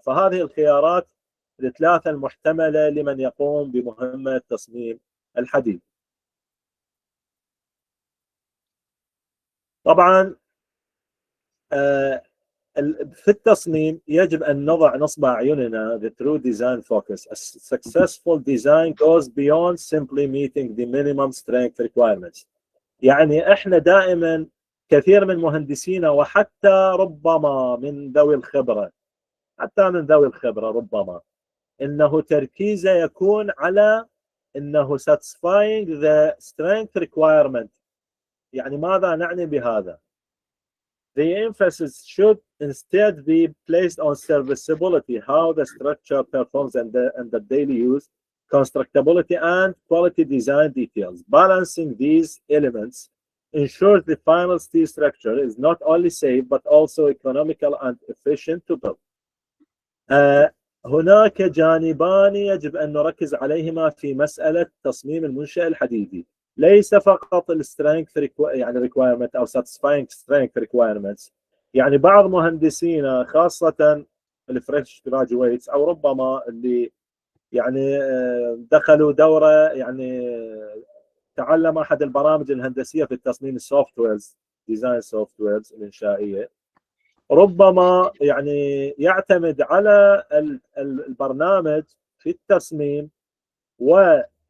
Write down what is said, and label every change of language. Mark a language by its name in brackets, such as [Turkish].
[Arabic] فهذه الخيارات الثلاثة المحتملة لمن يقوم بمهمة تصميم الحديد. طبعا في التصميم يجب أن نضع نصب أعيننا [English] the true design focus. A successful design goes beyond simply meeting the minimum strength requirements. [Arabic] يعني احنا دائما كثير من مهندسينا وحتى ربما من ذوي الخبرة، ربما انه تركيزه يكون على انه [English] satisfying the strength requirement. [Arabic] يعني ماذا نعني بهذا؟ [English] The emphasis should instead be placed on serviceability, how the structure performs and the daily use, constructability and quality design details. Balancing these elements ensures the final steel structure is not only safe but also economical and efficient to build. [Arabic] هناك جانبان يجب أن نركز عليهما في مسألة تصميم المنشأ الحديدي. ليس فقط السترينث يعني requirement أو [English] satisfying strength requirements. [Arabic] يعني بعض مهندسينا خاصة الفريش جراجويتس أو ربما اللي يعني دخلوا دورة، يعني تعلم أحد البرامج الهندسية في التصميم السوفت ويرز، ديزاين سوفت ويرز الإنشائية، ربما يعني يعتمد على البرنامج في التصميم، وما